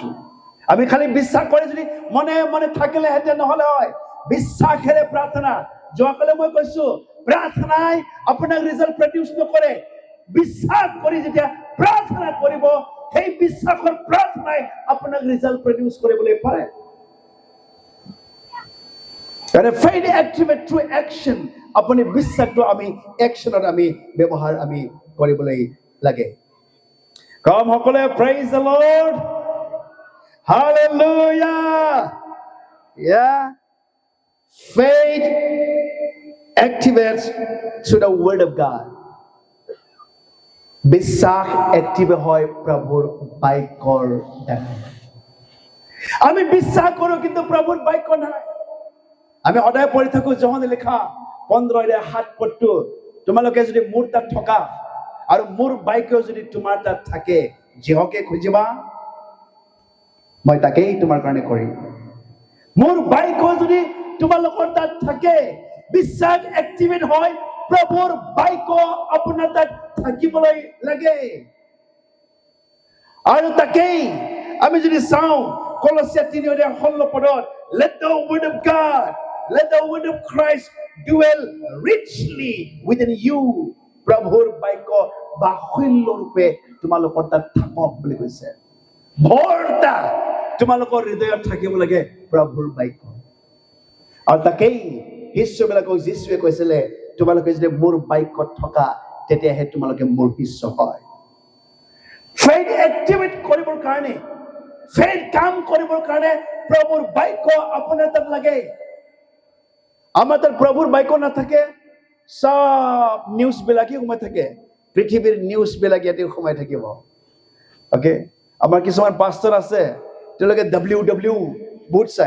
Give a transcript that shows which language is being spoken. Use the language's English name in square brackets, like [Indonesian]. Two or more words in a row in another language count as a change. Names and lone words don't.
[Assamese] আমি খালি বিশ্বাস কৰি যদি মনে মনে থাকিলেহেঁতেন নহলে হয়। বিশ্বাসেৰে প্ৰাৰ্থনা, যোৱাকালি মই কৈছো, প্ৰাৰ্থনাই আপোনাক [English] result produce [Assamese] নকৰে। বিশ্বাস কৰি যেতিয়া প্ৰাৰ্থনা কৰিব, সেই বিশ্বাসৰ প্ৰাৰ্থনাই আপোনাক [English] result produce [Assamese] কৰিবলৈ পাৰে। [English] faith activate through action, [Assamese] আপুনি বিশ্বাসটো আমি একশ্যনত আমি ব্যৱহাৰ আমি কৰিবলৈ লাগে। কম সকলে [English] praise the Lord, hallelujah. Yeah, faith activates through the word of God. [Assamese] বিশ্বাস এক্টিভেট হয় প্ৰভুৰ বাক্যৰ দ্বাৰা। আমি বিশ্বাস কৰো কিন্তু প্ৰভুৰ বাক্য নাই। আমি সদায় পঢ়ি থাকো যোহনে লিখা 15:7 তোমালোকে যদি মোৰ তাত থকা আৰু মোৰ বাক্য যদি তোমাৰ তাত থাকে, যিহকে খুজিবা মই তাকেই তোমাৰ কাৰণে কৰিম। মোৰ বাক্য যদি তোমালোকৰ তাত থাকে, বিশ্বাস এক্টিভেট হয়, প্ৰভুৰ বাক্য আপোনাৰ তাত থাকিবলৈ লাগে। আৰু তাকেই আমি যদি চাওঁ কলছিয়া 3:16 [English] let the word of God, let the word of Christ dwell richly within you, [Assamese] প্ৰভুৰ বাক্য বাহুল্য ৰূপে তোমালোকৰ তাত থাকক বুলি কৈছে। ভৰ্তা তোমালোকৰ হৃদয়ত থাকিব লাগে প্ৰভুৰ বাক্য। আৰু তাকেই শিষ্যবিলাকক যীশুৱে কৈছিলে, তোমালোকে যদি মোৰ বাক্যত থকা তেতিয়াহে তোমালোকে মোৰ শিষ্য হয়। [English] faith activate [Assamese] কৰিবৰ কাৰণে, faith কাম কৰিবৰ কাৰণে প্ৰভুৰ বাক্য আপোনাৰ তাত লাগে। আমাৰ তাত প্ৰভুৰ বাক্য নাথাকে, সব নিউজ বিলাকে সোমাই থাকে, পৃথিৱীৰ নিউজ বিলাক ইয়াতে সোমাই থাকিব। অকে, আমাৰ কিছুমান পাষ্টাৰ আছে, তেওঁলোকে WW বহুত চাই।